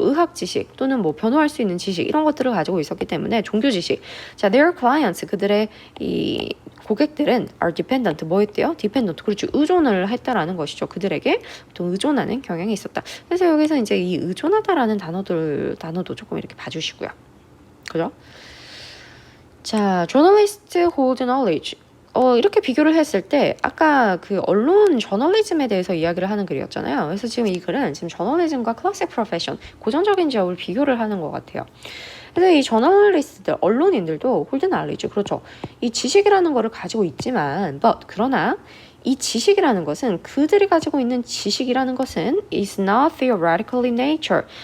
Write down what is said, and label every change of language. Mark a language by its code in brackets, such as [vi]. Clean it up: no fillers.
[ko] 의학 지식 또는 뭐 변호할 수 있는 지식 이런 것들을 가지고 있었기 때문에 종교 지식. 자, [en] their clients, [ko] 그들의 이 고객들은 [en] are dependent, [ko] 뭐 했대요? dependent, 그렇죠. 의존을 했다라는 것이죠. 그들에게 또 의존하는 경향이 있었다. 그래서 여기서 이제 이 의존하다라는 단어도 조금 이렇게 봐주시고요. 그죠? [en] 자, journalist hold knowledge. [ko] 이렇게 비교를 했을 때 아까 그 언론 저널리즘에 대해서 이야기를 하는 글이었잖아요. 그래서 지금 이 글은 지금 저널리즘과 클래식 프로페션, 고전적인 직업을 비교를 하는 것 같아요. 그래서 이 저널리스트들, 언론인들도 [en] hold knowledge, [ko] 그렇죠. 이 지식이라는 거를 가지고 있지만, 그러나 이 지식이라는 것은, 그들이 가지고 있는 지식이라는 것은 [en] is not theoretical in nature.